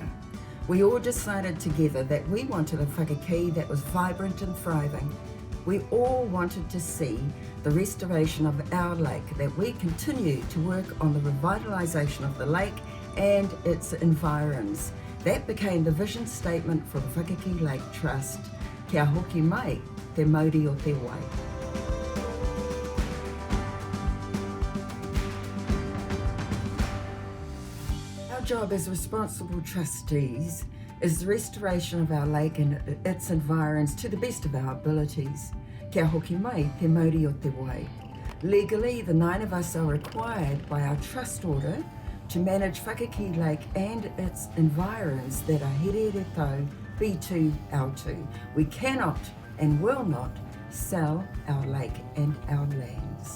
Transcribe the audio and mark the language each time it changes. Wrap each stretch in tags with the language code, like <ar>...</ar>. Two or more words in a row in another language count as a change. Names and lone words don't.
<en>We all decided together that we wanted a Whakaki that was vibrant and thriving. We all wanted to see the restoration of our lake, that we continue to work on the revitalisation of the lake and its environs. That became the vision statement for the Whakaki Lake Trust.</en> <mi>Kia hoki mai, te mauri o te wai.</mi> <en>Our job as responsible trustees is the restoration of our lake and its environs to the best of our abilities.</en> <mi>Kia hoki mai, te mauri o te wai.</mi> <en>Legally, the 9 of us are required by our trust order to manage Whakaki Lake and its environs that are here tau, B2, L2. We cannot and will not sell our lake and our lands.</en>